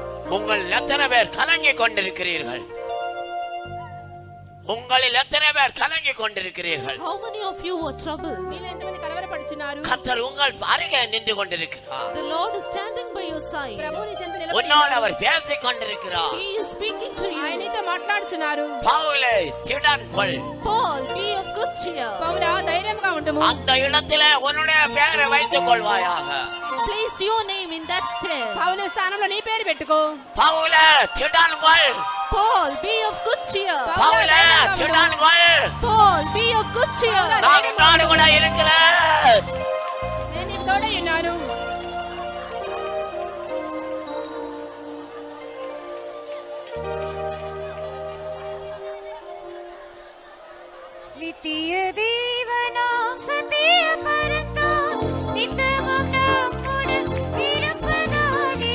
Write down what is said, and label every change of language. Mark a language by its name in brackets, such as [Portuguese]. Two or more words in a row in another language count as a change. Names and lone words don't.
[Tamil] உங்கள் எத்தனை பேர் கலங்கி கொண்டிருக்கிறீர்கள்? உங்களில் எத்தனை பேர் கலங்கி கொண்டிருக்கிறீர்கள்? [English] How many of you are troubled? [Telugu] మీలో ఎంతమంది కలవరపడుచున్నారు? [Tamil] கர்த்தர் உங்கள் அருகே நின்று கொண்டிருக்கிறார். [English] The Lord is standing by your side. [Telugu] ప్రభువు నీ చెంత నిలబడి [Tamil] உன்னோடு அவர் பேசிக் கொண்டிருக்கிறார். [English] He is speaking to [Telugu] ఆయన [English] you. [Telugu] నీతో మాట్లాడుచున్నారు. [Tamil] பவுலே திடன் கொள். [English] Paul, be of good cheer. [Telugu] పౌలా ధైర్యంగా ఉండుము. [Tamil] அந்த இடத்திலே உன்னுடைய பெயரை வைத்துக் கொள்வாயாக. [English] Place your name in that stair. [Telugu] పౌలు స్థానంలో నీ పేరు పెట్టుకో. [Tamil] பவுலே திடன் கொள். [English] Paul, be of good cheer. [Tamil] பவுலே திடன் கொள். [English] Paul, be of good cheer. [Tamil] நான் உன்னோடு கூட இருக்கிறேன். [Telugu] నేను నీకు తోడై ఉన్నాను. [Tamil] நித்திய தேவனாம் சத்திய பரந்தாம் நித்தமும் நம்முடன் இருப்பதாலே.